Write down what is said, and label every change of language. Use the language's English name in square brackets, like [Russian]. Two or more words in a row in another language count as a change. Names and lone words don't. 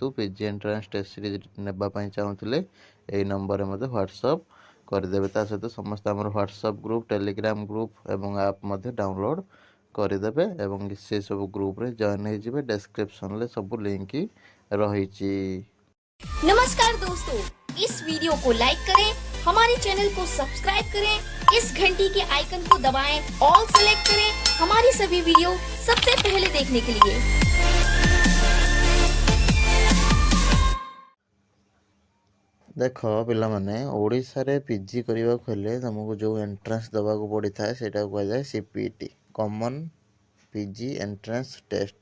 [English] PG entrance test series [Odia] ନେବା ପାଇଁ ଚାହୁଁଥିଲେ ଏଇ ନମ୍ବରରେ ମୋତେ ହ୍ୱାଟ୍ସଅପ୍ କରିଦେବେ। ତା ସହିତ ସମସ୍ତେ ଆମର [English] WhatsApp group, Telegram group [Odia] ଏବଂ ଆପ୍ ମଧ୍ୟ ଡାଉନଲୋଡ଼୍ କରିଦେବେ ଏବଂ ସେସବୁ ଗ୍ରୁପ୍ରେ ଜଏନ୍ ହେଇଯିବେ। ଡେସ୍କ୍ରିप्ସନରେ ସବୁ ଲିଙ୍କ୍ ରହିଛି। [Hindi] नमस्कार दोस्तों, इस वीडियो को लाइक करें, हमारे चैनल को सब्सक्राइब करें, इस घंटी के आइकन को दबाएं, [English] all select [Hindi] करें हमारी सभी वीडियो सबसे पहले देखने के लिए। [Sambalpuri] ଦେଖ ପିଲାମାନେ ଓଡ଼ିଶା ପିଜି କରନେ ହେଲେ ତୁମକୁ ଜୋ ଏଣ୍ଟ୍ରାନ୍ସ ଦେବାକ ପଡ଼ି ଥା ସେଟା କହୁଏ ସିପିଟି [English] Common PG Entrance Test.